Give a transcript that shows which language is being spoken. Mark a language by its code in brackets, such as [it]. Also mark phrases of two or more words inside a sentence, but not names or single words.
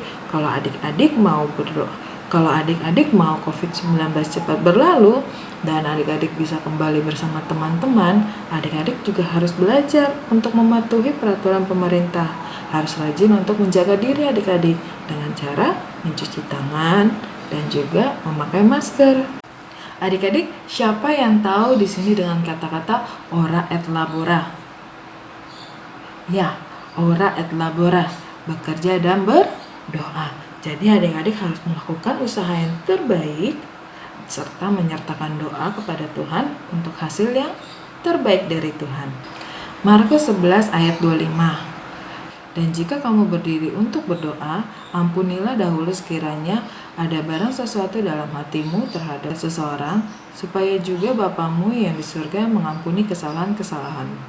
[id] Kalau adik-adik mau berdoa, kalau adik-adik mau COVID-19 cepat berlalu dan adik-adik bisa kembali bersama teman-teman, adik-adik juga harus belajar untuk mematuhi peraturan pemerintah. Harus rajin untuk menjaga diri adik-adik dengan cara mencuci tangan dan juga memakai masker. Adik-adik, siapa yang tahu di sini dengan kata-kata [la] ora et labora? Ya, ora et labora, [id] bekerja dan berdoa. Jadi adik-adik harus melakukan usaha yang terbaik serta menyertakan doa kepada Tuhan untuk hasil yang terbaik dari Tuhan. Markus 11 ayat 25. Dan jika kamu berdiri untuk berdoa, ampunilah dahulu sekiranya ada barang sesuatu dalam hatimu terhadap seseorang, supaya juga Bapamu yang di surga mengampuni kesalahan-kesalahanmu.